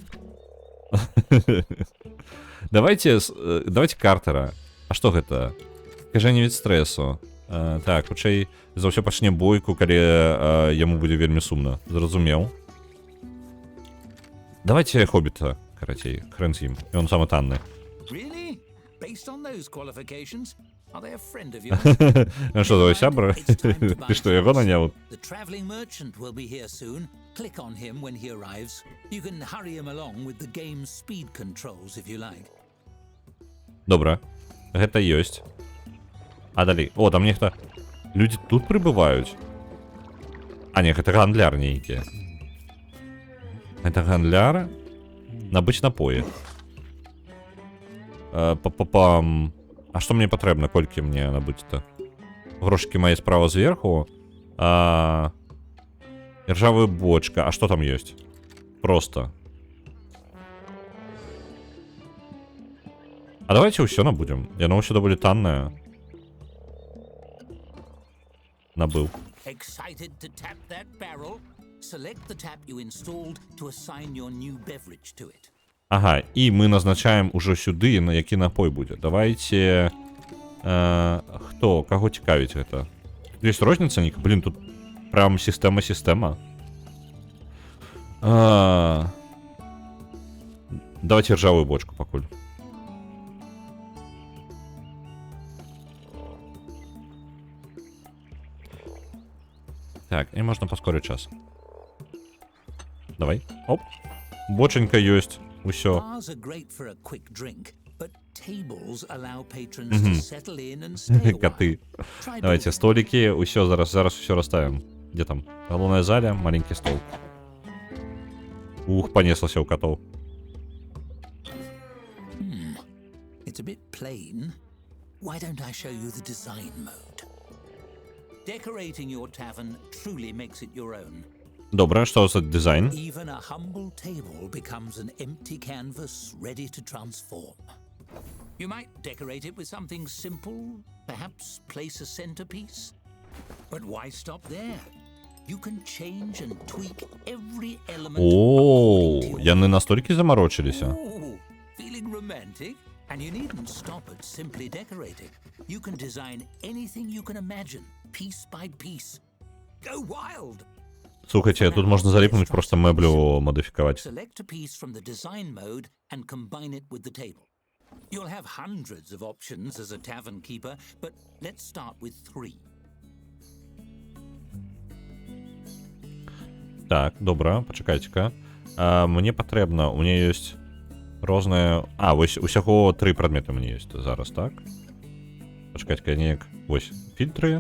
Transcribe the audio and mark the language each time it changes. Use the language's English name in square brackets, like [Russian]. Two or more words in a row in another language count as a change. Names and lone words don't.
[Belarusian] Давайте Картера. А што гэта? Скажэнне від стрэсу. Так, хутчэй за ўсё пачне бойку, калі яму будзе вельмі сумна. Зразумеў. Давайте Хоббіта, карацей, хрэн з ім. Ён самы танны. [English] Really? Based on those qualifications? Are they a friend of yours? [Belarusian] Што, твой сябр? Ты што, яго наняў? [English] The traveling merchant will be here soon. Click on him when he arrives. You can hurry him along with the game's speed controls if you like. [Belarusian] Добра. Гэта ёсць. А далей. О, там нехта... Людзі тут прыбываюць. Не, гэта гандляр нейкі. Гэта гандляр? Набыць напоі. Па-па-пам... А што мне патрэбна? Колькі мне набыць-то? Грошыкі мае справа зверху. Ржавая бочка. А што там ёсць? Просто. А давайте ўсё набудзем. Яно ўсё даволі таннае. Набыў. [English] Excited to tap that barrel? Select the tap you installed to assign your new beverage to it. [Belarusian] Ага, і мы назначаем ужо сюды, на які напой будзе. Давайте... Хто? Каго цікавіць гэта? Ёсць розніца, Нік? Блин, тут прям сістэма. Давайте ржавую бочку пакуль. [Ukrainian] Так, і можна поскорити час. [Russian] Давай. Оп. Боченька есть. Усё. [English] Bars are great for a quick drink, but tables allow patrons to settle in and stay a while. [Russian] Коты. [English] Try [Russian] Давайте, [English] building. [Russian] столики. Усё, зараз все расставим. Где там? Головная зале, маленький стол. Ух, понеслося у котов. [English] It's a bit plain. Why don't I show you the design mode? Decorating your tavern truly makes it your own. [Ukrainian] Добре, що за дизайн? [English] Even a humble table becomes an empty canvas ready to transform. You might decorate it with something simple, perhaps place a centerpiece. But why stop there? You can change and tweak every element. О, according to your [Ukrainian] я не настільки заморочилися. [English] Ooh, feeling romantic? And you needn't stop at simply decorating. You can design anything you can imagine, piece by piece. Go wild! [Ukrainian] Слухайте, тут можна заліпнути, просто меблю модифікувати. [English] Select a piece from the design mode and combine it with the table. You'll have hundreds of options as a tavern keeper, but let's start with 3. [Ukrainian] Так, добре, почекайте-ка. Мені потрібно, у мене є різне... ось усього 3 предмети у мене є зараз, так? Почекайте-ка, я ніяк... Ось, фільтри.